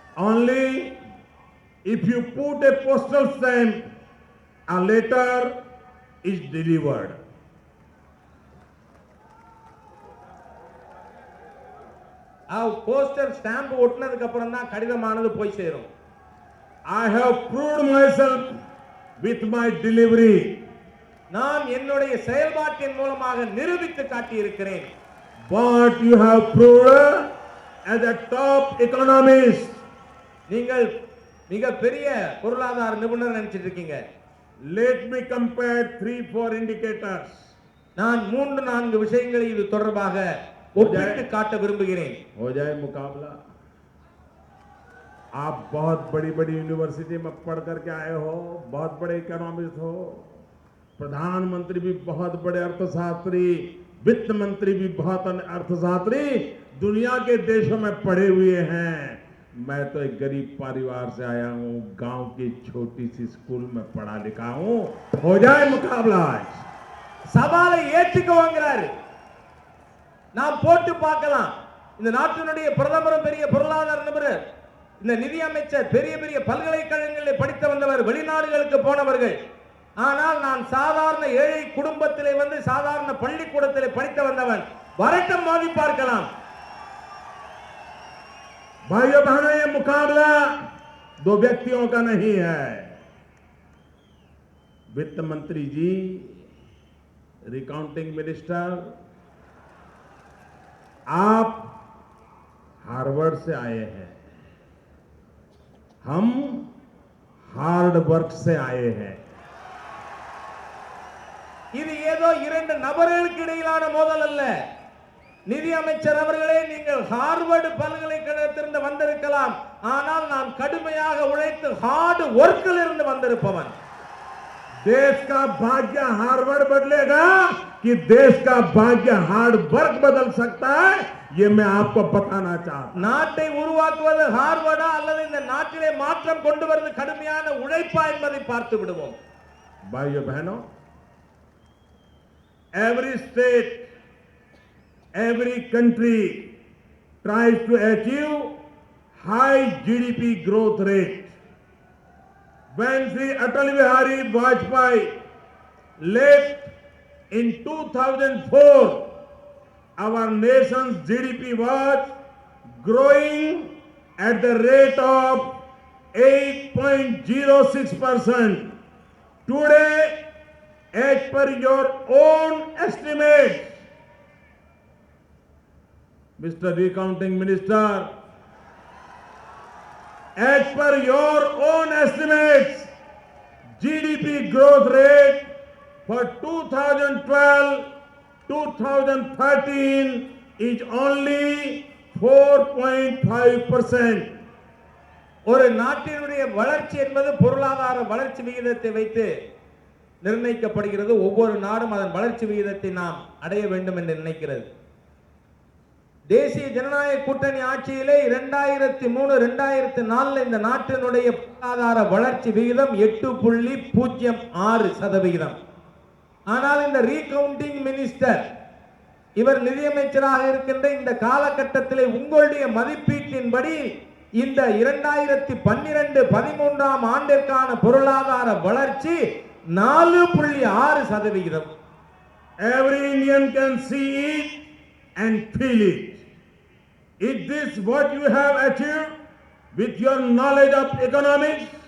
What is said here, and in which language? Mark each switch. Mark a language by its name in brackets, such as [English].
[English] Only if you put a postal stamp, a letter is delivered। [Tamil] Postal stamp ஒட்டினதுக்கு அப்புறம் தான் கடிதமானது போய் சேரும். [English] I have proved myself with my delivery। [Tamil] நான் என்னுடைய செயல்பாட்டின் மூலமாக நிரூபித்து காட்டி இருக்கிறேன். [English] But you have proved as a top economist। [Tamil] நீங்கள் மிக பெரிய பொருளாதார நிபுணர் நினைச்சிட்டு இருக்கீங்க. [English] Let me compare 3-4 indicators। [Tamil] நான் 3-4 விஷயங்களை இது தொடர்பாக ஒப்பிட்டு காட்ட விரும்புகிறேன். [Hindi] हो जाए मुकाबला। आप बहुत बड़ी बड़ी यूनिवर्सिटी में पढ़ करके आए हो, बहुत बड़े इकोनॉमिस्ट हो, प्रधानमंत्री भी बहुत बड़े अर्थशास्त्री, वित्त मंत्री भी बहुत अर्थशास्त्री दुनिया के देशों में पढ़े हुए हैं। मैं तो एक गरीब परिवार से आया हूं, गांव की छोटी सी स्कूल में पढ़ा लिखा हूं। हो जाए मुकाबला। [Tamil] சவாலை ஏற்றுக்கோங்கிறாரு. நாம் போட்டு பார்க்கலாம். இந்த நாட்டினுடைய பிரதமரும் பெரிய பொருளாதார நிபுணர், இந்த நிதி அமைச்சர் பெரிய பெரிய பல்கலைக்கழகங்களில் படித்து வந்தவர், வெளிநாடுகளுக்கு போனவர்கள். ஆனால் நான் சாதாரண ஏழை குடும்பத்திலே வந்து சாதாரண பள்ளிக்கூடத்திலே படித்து வந்தவன். வரட்டும், மோதி பார்க்கலாம். [Hindi] भाइयों बहनों, ये मुकाबला दो व्यक्तियों का नहीं है। वित्त मंत्री जी, रिकाउंटिंग मिनिस्टर, आप हार्वर्ड से आए हैं, हम हार्ड वर्क से आए हैं। [Tamil] இது ஏதோ இரண்டு நபர்களுக்கு இடையிலான மோதல் அல்ல. நிதி அமைச்சர் அவர்களே, நீங்கள் ஹார்வர்ட் பல்கலைக்கழகத்திலிருந்து வந்திருக்கலாம், ஆனால் நான் கடுமையாக உழைத்து ஹார்ட் ஒர்க்கில் இருந்து வந்திருப்பவன். [Hindi] देश का भाग्य हार्वर्ड बदलेगा कि देश का भाग्य हार्ड वर्क बदल सकता है, ये मैं आपको बताना चाहता हूं। [Tamil] நாட்டை உருவாக்குவது ஹார்வர்டா அல்லது இந்த நாட்டிலே மாற்றம் கொண்டு வருவது கடுமையான உழைப்பா என்பதை பார்த்து விடுவோம். [English] भाइयों बहनों, every state, every country tries to achieve high GDP growth rate. When Sri Atal Bihari Vajpayee left in 2004, our nation's GDP was growing at the rate of 8.06%. Today, as per your own estimates, Mr. Recounting Minister, as per your own estimates, GDP growth rate for 2012-2013 is only 4.5%. [Tamil] ஒரு நாட்டினுடைய வளர்ச்சி என்பது பொருளாதார வளர்ச்சி விகிதத்தை வைத்து நிர்ணயிக்கப்படுகிறது. ஒவ்வொரு நாடும் அதன் வளர்ச்சி விகிதத்தை நாம் அடைய வேண்டும் என்று நினைக்கிறது. தேசிய ஜனநாயக கூட்டணி ஆட்சியிலே 2003-2004 இந்த நாட்டினுடைய பொருளாதார வளர்ச்சி விகிதம் 8.06%. ஆனால் இந்த ரீகவுண்டிங் மினிஸ்டர், இவர் நிதியமைச்சராக இருக்கின்ற இந்த காலகட்டத்திலே உங்களுடைய மதிப்பீட்டின்படி இந்த 2012-13 ஆண்டிற்கான பொருளாதார வளர்ச்சி 4.6%. [English] Every Indian can see it and feel it. Is this what you have achieved with your knowledge of economics?